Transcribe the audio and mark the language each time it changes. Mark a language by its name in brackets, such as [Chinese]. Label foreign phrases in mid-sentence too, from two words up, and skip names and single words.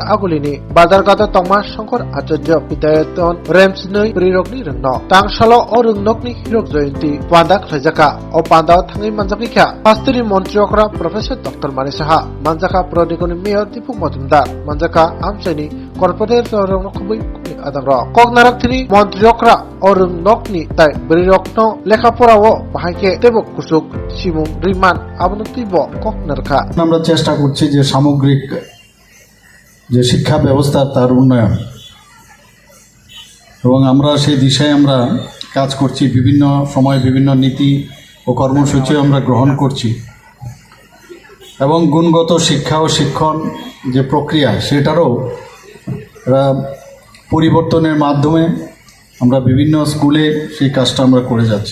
[Kok Borok] agulini bazar gata tongma shankar acharya bidayaton remsnoi brirokni rangno tangsalo o rungnokni hirok joyanti pandak rajaka o panda thangai manjaki kha hastani montriokra professor dr mani saha manjaka prodikoni mayor dipuk majumdar manjaka amchani corporate rongno khubui adangro koknarak thini montriokra o rungnokni tai brirokno লেখাপড়াও বাহাইকে তেবক কুসুক সিমুং রিমান আবনতিব ককনারখা [Bangla] আমরা চেষ্টা করছি যে সামগ্রিক যে শিক্ষা ব্যবস্থা তার উন্নয়ন এবং আমরা সেই দিশায় আমরা কাজ করছি বিভিন্ন সময় বিভিন্ন নীতি ও কর্মসূচি আমরা গ্রহণ করছি এবং গুণগত শিক্ষা ও শিক্ষণ যে প্রক্রিয়া সেটারও পরিবর্তনের মাধ্যমে আমরা বিভিন্ন স্কুলে সেই কাজটা আমরা করে যাচ্ছি।